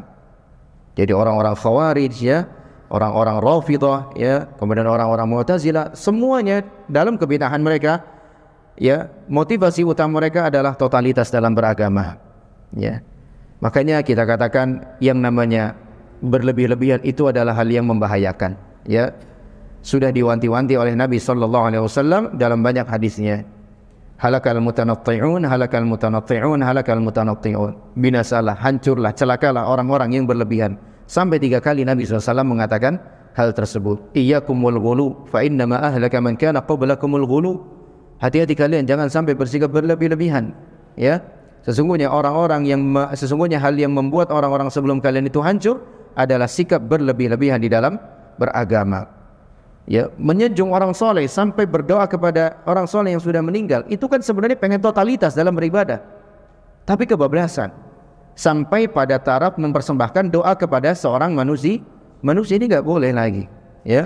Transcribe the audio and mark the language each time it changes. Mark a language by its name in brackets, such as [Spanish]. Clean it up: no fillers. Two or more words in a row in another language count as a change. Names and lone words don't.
[Indonesian] Jadi orang-orang Khawarij ya, orang-orang Rafidhah ya, kemudian orang-orang Mu'tazilah, semuanya dalam kebid'ahan mereka ya, motivasi utama mereka adalah totalitas dalam beragama. Ya. Makanya kita katakan yang namanya berlebih-lebihan itu adalah hal yang membahayakan, ya. Sudah diwanti-wanti oleh Nabi [Arabic] صلى الله عليه وسلم [Indonesian] dalam banyak hadisnya. [Arabic] هلك المتنطعون، هلك المتنطعون، هلك المتنطعون. [Indonesian] Binasalah, hancurlah, celakalah orang-orang yang berlebihan. Sampai 3 kali Nabi SAW mengatakan hal tersebut. [Arabic] إياكم الغلو, فإنما أهلك من كان قبلكم الغلو. [Indonesian] Hati-hati kalian jangan sampai bersikap berlebih-lebihan. Ya, sesungguhnya hal yang membuat orang-orang sebelum kalian itu hancur adalah sikap berlebih-lebihan di dalam beragama. Ya, menyanjung orang soleh sampai berdoa kepada orang soleh yang sudah meninggal, itu kan sebenarnya pengen totalitas dalam beribadah, tapi kebablasan sampai pada taraf mempersembahkan doa kepada seorang manusia ini nggak boleh lagi, ya.